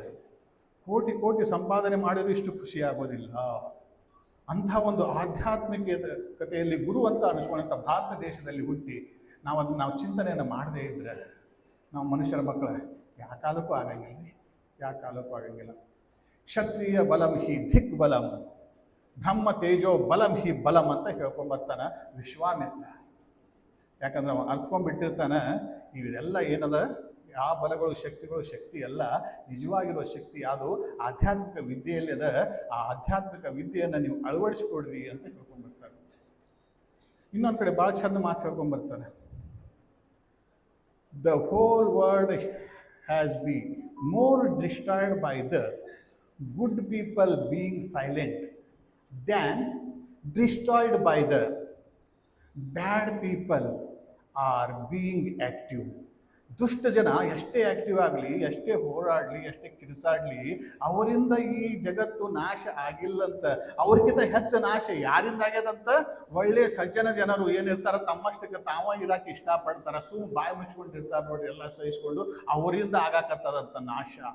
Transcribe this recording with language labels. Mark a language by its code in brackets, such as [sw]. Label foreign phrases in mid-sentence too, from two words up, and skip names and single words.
[kn] ಕೋಟಿ ಸಂಪಾದನೆ ಮಾಡಿದ್ರು ಇಷ್ಟು ಖುಷಿ ಆಗೋದಿಲ್ಲ. ಅಂಥ ಒಂದು ಆಧ್ಯಾತ್ಮಿಕತೆಯಲ್ಲಿ ಗುರು ಅಂತ ಅನಿಸ್ಕೊಂಡಂಥ ಭಾರತ ದೇಶದಲ್ಲಿ ಹುಟ್ಟಿ ನಾವು ಚಿಂತನೆಯನ್ನು ಮಾಡದೇ ಇದ್ದರೆ ನಾವು ಮನುಷ್ಯರ ಮಕ್ಕಳ ಯಾವ ಕಾಲಕ್ಕೂ ಆಗಂಗಿಲ್ಲ. [sa] ಕ್ಷತ್ರಿಯ ಬಲಂ ಹಿ ಧಿಕ್ ಬಲಂ, ಬ್ರಹ್ಮ ತೇಜೋ ಬಲಂ ಹಿ ಬಲಂ [kn] ಅಂತ ಹೇಳ್ಕೊಂಬರ್ತಾನೆ ವಿಶ್ವಾಮಿತ್ರ. ಯಾಕಂದ್ರೆ ಅವ ಅರ್ಥಕೊಂಡ್ಬಿಟ್ಟಿರ್ತಾನೆ ಇವೆಲ್ಲ ಏನದ ಯಾವ ಬಲಗಳು ಶಕ್ತಿಗಳು ಶಕ್ತಿ ಎಲ್ಲ ನಿಜವಾಗಿರುವ ಶಕ್ತಿ ಯಾವುದು ಆಧ್ಯಾತ್ಮಿಕ ವಿದ್ಯೆಯಲ್ಲಿ ಅದ. ಆ ಆಧ್ಯಾತ್ಮಿಕ ವಿದ್ಯೆಯನ್ನು ನೀವು ಅಳವಡಿಸ್ಕೊಡ್ರಿ ಅಂತ ಹೇಳ್ಕೊಂಡ್ಬರ್ತಾರೆ. ಇನ್ನೊಂದು ಕಡೆ ಭಾಳ ಚಂದ ಮಾತು ಹೇಳ್ಕೊಂಡ್ಬರ್ತಾರೆ. [en] The whole world has been more destroyed by the good people being silent than destroyed by the bad people are being active. [kn] ದುಷ್ಟ ಜನ ಎಷ್ಟೇ ಆಕ್ಟಿವ್ ಆಗಲಿ, ಎಷ್ಟೇ ಹೋರಾಡಲಿ, ಎಷ್ಟೇ ಕಿರಿಸಾಡಲಿ, ಅವರಿಂದ ಈ ಜಗತ್ತು ನಾಶ ಆಗಿಲ್ಲಂತ. ಅವ್ರಿಗಿಂತ ಹೆಚ್ಚು ನಾಶ ಯಾರಿಂದ ಆಗ್ಯದಂತ? ಒಳ್ಳೆ ಸಜ್ಜನ ಜನರು ಏನಿರ್ತಾರ ತಮ್ಮಷ್ಟಕ್ಕೆ ತಾವ ಇರಾಕ ಇಷ್ಟಪಡ್ತಾರ, ಬಾಯಿ ಮುಚ್ಕೊಂಡಿರ್ತಾರೆ ನೋಡ್ರಿ, ಎಲ್ಲ ಸಹಿಸ್ಕೊಂಡು ಅವರಿಂದ ಆಗಾಕತ್ತದಂತ ನಾಶ.